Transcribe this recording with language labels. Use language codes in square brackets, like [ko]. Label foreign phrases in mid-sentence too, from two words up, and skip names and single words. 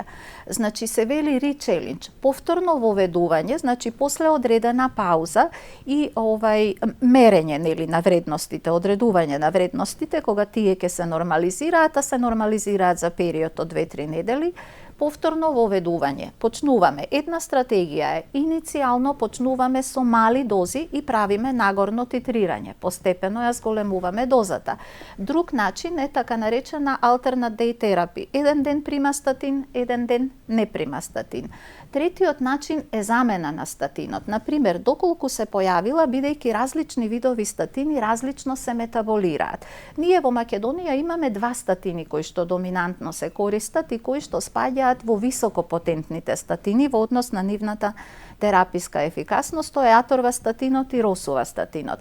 [mk] Значи се вели речелендж, повторно воведување, значи после одредена пауза и мерење нели на вредностите, одредување на вредностите кога тие ќе се нормализираат, а се нормализираат за период од 2-3 недели. Повторно воведување. Почнуваме. Една стратегија е иницијално почнуваме со мали дози и правиме нагорно титрирање. Постепено ја зголемуваме дозата. Друг начин е така наречена [en] alternate day therapy. [mk] Еден ден прима статин, еден ден не прима статин. Третиот начин е замена на статинот. Например, доколку се појавила, бидејќи различни видови статини различно се метаболираат. Ние во Македонија имаме 2 статини кои што доминантно се користат и кои што спаѓаат во високопотентните статини во однос на нивната тераписка ефикасност, тоа е аторвастатинот и росувастатинот.